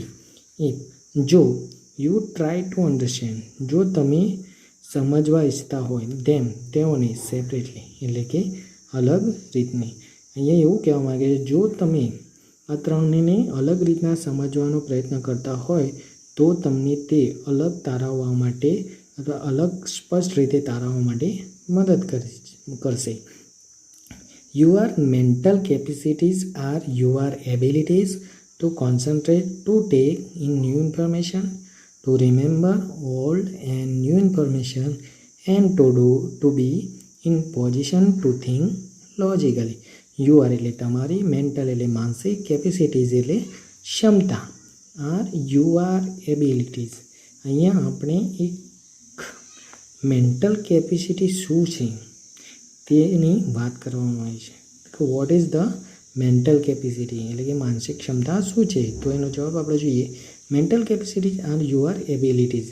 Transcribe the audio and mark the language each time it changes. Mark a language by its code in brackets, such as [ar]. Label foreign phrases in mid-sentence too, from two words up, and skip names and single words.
[gu] જો [en] you try to understand, [gu] જો તમે સમજવા ઈચ્છતા હોય, તેઓને સેપરેટલી એટલે કે અલગ રીતને. અહીંયા એવું કહેવા માગે છે, જો તમે આ ત્રણને અલગ રીતના સમજવાનો પ્રયત્ન કરતા હોય તો તમને તે અલગ તારવવા માટે અથવા અલગ સ્પષ્ટ રીતે તારવવા માટે મદદ કરશે. [en] Your mental capacities are your abilities to concentrate, to take in new information, to remember old and new information, and to be in position to think logically. [gu] Your એટલે તમારી, મેન્ટલ એટલે માનસિક, કેપેસિટીઝ એટલે ક્ષમતા, [en] are your abilities. [gu] અહીંયા આપણે એક [en] mental capacity [gu] શું છે તેની વાત કરવામાં આવી છે. [en] what is the mental capacity [gu] એટલે કે માનસિક ક્ષમતા શું છે? તો એનો જવાબ આપણે જોઈએ, [en] mental capacity are your abilities.